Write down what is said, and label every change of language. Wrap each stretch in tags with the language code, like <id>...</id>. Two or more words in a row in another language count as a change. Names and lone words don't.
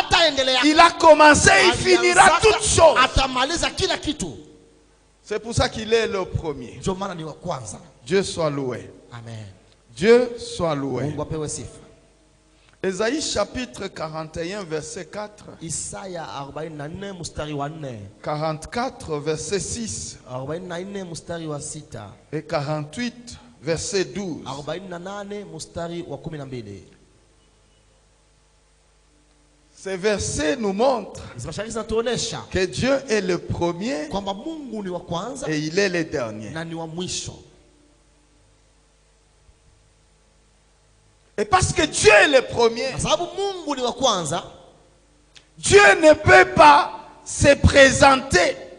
<fr>Il a commencé, il finira toutes choses. C'est pour ça qu'il est le premier. Dieu soit loué. Amen. Dieu soit loué. Ésaïe chapitre 41 verset 4.</fr> <sw>Isaya 44 mstari wa 4.</sw> <fr>44 verset 6.</fr> <sw>44 mstari wa 6.</sw> <fr>Et 48 verset 12.</fr> <sw>48 mstari wa 12.</sw> <fr>Ces versets nous montrent que Dieu est le premier et il est le dernier. Et parce que Dieu est le premier, Dieu ne peut pas se présenter.</fr>